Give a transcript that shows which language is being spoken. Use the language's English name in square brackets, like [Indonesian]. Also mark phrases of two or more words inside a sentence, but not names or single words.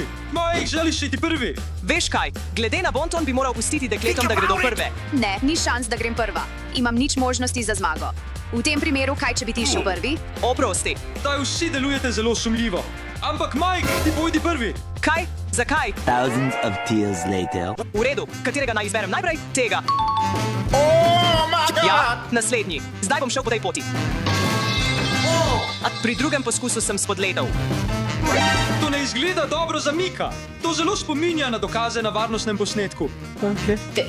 [Slovenian] Mike, želiš iti prvi? Veš kaj? Glede na bonton bi moral pustiti dekletom, da gredo prve. Ne, ni šans, da grem prva. Imam nič možnosti za zmago. V tem primeru, kaj če bi ti šel prvi? Oprosti. Daj, vsi delujete zelo sumljivo. Ampak Mike, ti pojdi prvi. Kaj? Zakaj? [English] Thousands of tears later. [Slovenian] V redu, katerega naj izberem najprej? Tega. Ja, naslednji. Zdaj bom šel po tej poti. A pri drugem poskusu sem spodledal. To ne izgleda dobro za Mika. To zelo spominja na dokaze na varnostnem posnetku.